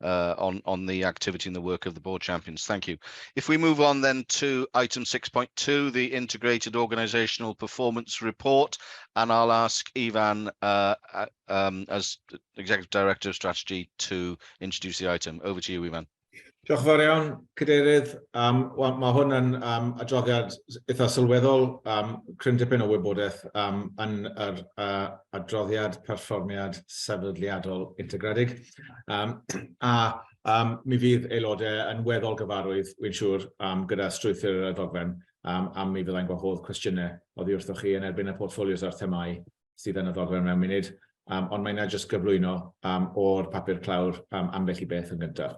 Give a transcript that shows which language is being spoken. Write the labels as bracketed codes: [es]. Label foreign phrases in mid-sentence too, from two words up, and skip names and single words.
[en] on the activity and the work of the board champions. Thank you. If we move on then to item 6.2, the integrated organizational performance report, and I'll ask Ivan as Executive Director of Strategy to introduce the item. Over to you, Ivan. [cy] Diolch yn fawr iawn, Cadeirydd. Mae hwn yn adroddiad eitha sylweddol, cryn dipyn o wybodaeth yn yr adroddiad perfformiad sefydliadol integredig. Mi fydd aelodau yn weddol gyfarwydd, wy'n siŵr, gyda strwythur y ddogfen, mi fyddai'n gwahodd cwestiynau oddi wrthoch chi yn erbyn y portfolios a'r themau sydd yn y ddogfen mewn munud, ond mae'n jyst gyflwyno o'r papur clawr ambell i beth yn gyntaf.